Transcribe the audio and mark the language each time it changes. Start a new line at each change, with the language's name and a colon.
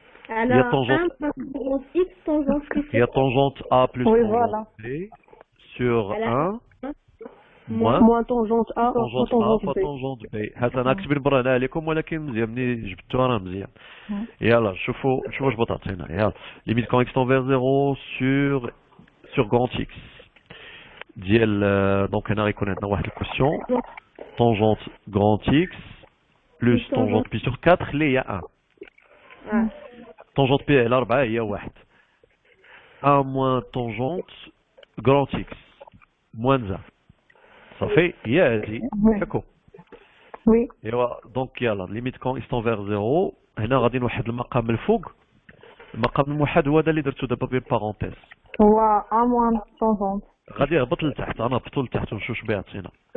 French: على 1 tangente x tangente pi sur 4. Il y a tangente a plus tangente b sur 1 moins tangente A fois tangente B.
Arabic: هذا انا كتبين برا هنا عليكم ولكن مزيان ملي جبتوها راه مزيان. يلا شوفوا واش بتعطينا.
French: يلا limite quand x tend vers 0 sur grand x
Arabic: ديال دونك هنا غيكون عندنا واحد الكويسيون
French: tangente grand x plus tangente pi sur 4
Arabic: اللي هي 1.
French: tangente pi على 4 هي 1. 1 moins tangente grand x moins 1.
Arabic: صافي هي هذه ياكو.
French: وي
Arabic: ايوا دونك يلا
French: ليميت كون x tend vers 0
Arabic: هنا غادي نوحد المقام الفوق. المقام الموحد هو هذا اللي درتو دابا بين بارونتيز هو ا موان تونجونت غادي يهبط لتحت. انا هبطو لتحت ونشوف بها عطينا.